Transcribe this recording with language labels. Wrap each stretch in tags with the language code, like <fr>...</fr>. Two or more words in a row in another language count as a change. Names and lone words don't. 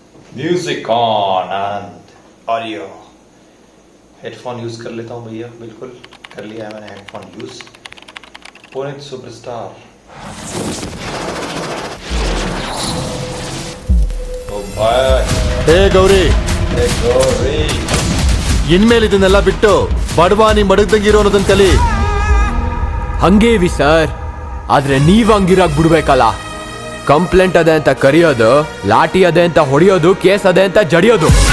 <en>music on Anand Audio. headphone use</en> <hi>कर लेता हूँ भैया, बिल्कुल कर लिया है मैंने</hi> <en>headphone use.</en> <hi>पुनीत सुपरस्टार। ओ भाई,</hi> <kn>ಹೇ ಗೌರಿ,</kn> <hi>हे गौरी।</hi> <kn>ಇನ್ಮೇಲೆ ಇದನ್ನೆಲ್ಲ ಬಿಟ್ಟು ಬಡವಾನಿ ಮಡಗ್ದಂಗಿರೋ ಅನ್ನೋದನ್ನ ಕಲಿ. ಹಂಗೇವಿ ಸರ್, ಆದ್ರೆ ನೀವ್ ಹಂಗಿರಾಗ್ ಬಿಡ್ಬೇಕಲ್ಲ. ಕಂಪ್ಲೇಂಟ್ ಅದೇ ಅಂತ ಕರಿಯೋದು, ಲಾಠಿ ಅದೇ ಅಂತ ಹೊಡೆಯೋದು, ಕೇಸ್ ಅದೇ ಅಂತ ಜಡಿಯೋದು.</kn>